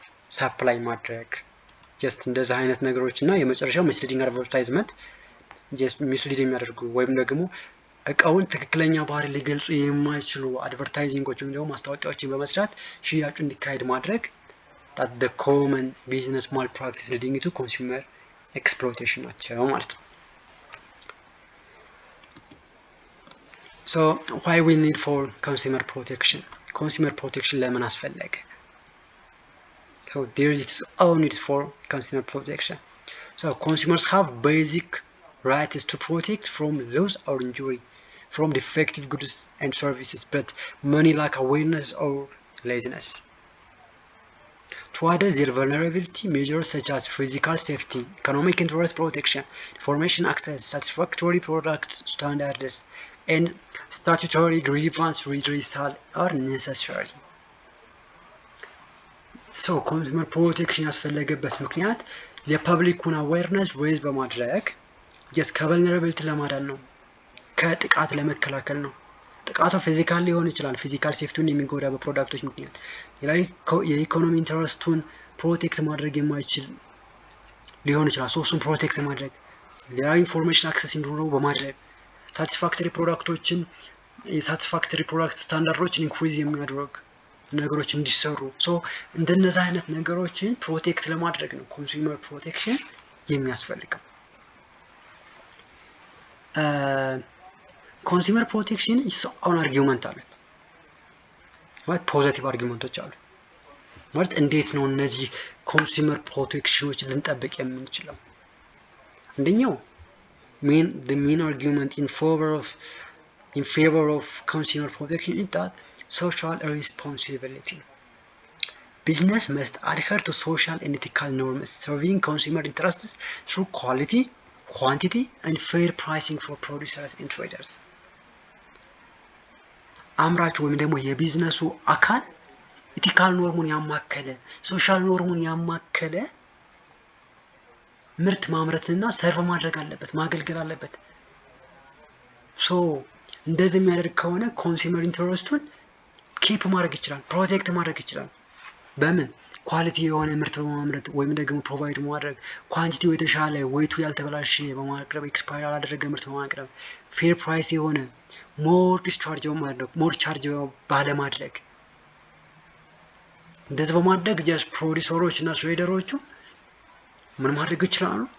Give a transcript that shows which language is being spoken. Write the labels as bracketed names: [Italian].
[Amharic] ሰፕላይ ማድረግ። ጀስት እንደዚህ አይነት ነገሮች እና የመጨረሻው ሚስሊዲንግ አድቨርታይዝመንት ጀስት ሚስሊድ የሚያደርጉ ወይም ደግሞ እቃውን ትክክለኛ ባህሪ ሊገልጹ የማይችሉ አድቨርታይዚንጎች ወይም ደግሞ ማስታወቂያዎችን በመስራት ሽያጩ እንዲካሄድ ማድረግ [English] that the common business malpractice leading to consumer exploitation [Amharic] ናቸው ማለት ነው። [English] So why we need for consumer protection? [Amharic] Consumer protection ለምን አስፈለገ? [English] So there is all needs for consumer protection. So consumers have basic rights to protect from loss or injury from defective goods and services, but many lack awareness or laziness. To address their vulnerability, measures such as physical safety, economic interest protection, information access, satisfactory product standards, and statutory grievance redressal are necessary. [Amharic] So consumer protection ያስፈለገበት ምክንያት የፐብሊኩን አዌርነስ ሬዝ በማድረግ ከቨልነራቢሊቲ ለማዳን ነው፣ ከጥቃት ለመከላከል ነው። ጥቃቱ ፊዚካል ሊሆን ይችላል፣ ፊዚካል ሴፍቲውን የሚጎዳ በፕሮዳክቶች ምክንያት። የኢኮኖሚ ኢንተረስቱን ፕሮቴክት ማድረግ የማይችል ሊሆን ይችላል፣ እሱን ፕሮቴክት ማድረግ። ሌላ ኢንፎርሜሽን አክሰስ እንዲኖረው በማድረግ ሳቲስፋክተሪ ፕሮዳክቶችን የሳቲስፋክተሪ ፕሮዳክት ስታንዳርዶችን ኢንክሪዝ የሚያደርግ ነገሮች እንዲሰሩ። ሶ እንደነዚህ አይነት ነገሮችን ፕሮቴክት ለማድረግ ነው ኮንሱመር ፕሮቴክሽን የሚያስፈልገው። ኮንሱመር ፕሮቴክሽን አሁን አርጊውመንት አሉት ማለት ፖዚቲቭ አርጊውመንቶች አሉ ማለት እንዴት ነው እነዚህ ኮንሱመር ፕሮቴክሽኖች ልንጠብቅ የምንችለው? አንደኛው [English] the main argument in favor of consumer protection is that social responsibility. Business must adhere to social and ethical norms, serving consumer interests through quality, quantity, and fair pricing for producers and traders. [Amharic] አምራች ወይም ደግሞ የቢዝነሱ አካል ኢቲካል ኖርሙን ያማከለ ሶሻል ኖርሙን ያማከለ ምርት ማምረትና ሰርቭ ማድረግ አለበት፣ ማገልገል አለበት። ሶ እንደዚህ የሚያደርግ ከሆነ ኮንሱመር ኢንተረስቱን ኪፕ ማድረግ ይችላል፣ ፕሮቴክት ማድረግ ይችላል። በምን ኳሊቲ የሆነ ምርት በማምረት ወይም ደግሞ ፕሮቫይድ ማድረግ፣ ኳንቲቲው የተሻለ ወይቱ ያልተበላሸ በማቅረብ ኤክስፓየር ያላደረገ ምርት በማቅረብ፣ ፌር ፕራይስ የሆነ ሞር ዲስቻርጅ በማድረግ ሞር ቻርጅ ባለማድረግ፣ እንደዚህ በማድረግ ጀስት ፕሮዲውሰሮች እና ትሬደሮቹ ምን ማድረግ ይችላሉ?